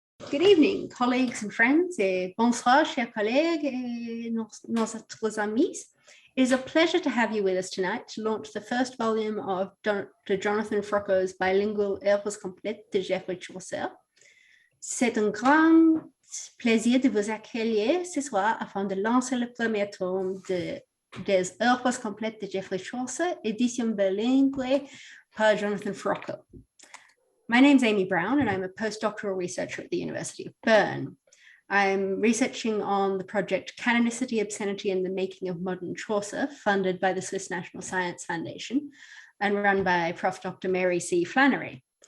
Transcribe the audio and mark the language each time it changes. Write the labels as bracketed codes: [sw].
[en] Good evening, colleagues and friends. [fr] Bonsoir, chers collègues et nos autres amis. [en] It is a pleasure to have you with us tonight to launch the first volume of Jonathan Frocko's bilingual Œuvres complètes de Geoffrey Chaucer. [fr] C'est un grand plaisir de vous accueillir ce soir afin de lancer le premier tome des Œuvres complètes de Geoffrey Chaucer, édition bilingue par Jonathan Frocko. [en] My name's Amy Brown, and I'm a postdoctoral researcher at the University of Bern. I'm researching on the project Canonicity, Obscenity, and the Making of Modern Chaucer, funded by the Swiss National Science Foundation and run by Prof. Dr. Mary C. Flannery.